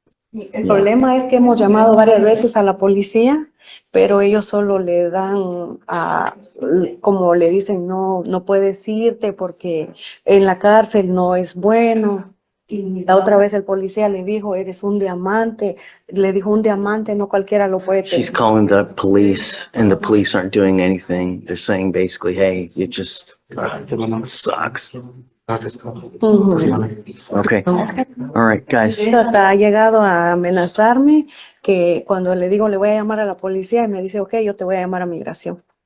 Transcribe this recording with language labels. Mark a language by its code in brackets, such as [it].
[es] El problema es que hemos llamado varias veces a la policía, pero ellos solo le dan como le dicen, no puedes irte porque en la cárcel no es bueno. Y la otra vez el policía le dijo, eres un diamante. Le dijo, un diamante no cualquiera lo puede [en] She's calling the police and the police aren't doing anything. They're saying basically, hey, it just sucks. Okay. All right, guys. [es] Hasta ha llegado a amenazarme que cuando le digo le voy a llamar a la policía y me dice, ok, yo te voy a llamar a migración.